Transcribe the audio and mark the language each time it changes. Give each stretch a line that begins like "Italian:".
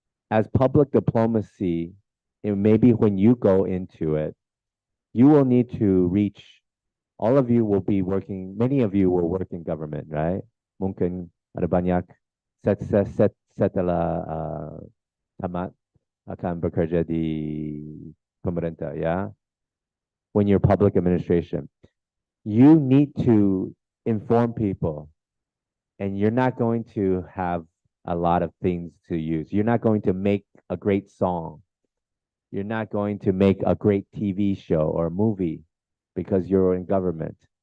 English: As public diplomacy, maybe when you go into it, you will need to reach, all of you will be working, many of you will work in government, right?
Indonesian: Mungkin ada banyak setelah tamat akan bekerja di pemerintah, ya.
English: When you're public administration, you need to inform people, and you're not going to have a lot of things to use. You're not going to make a great song. You're not going to make a great TV show or movie because you're in government.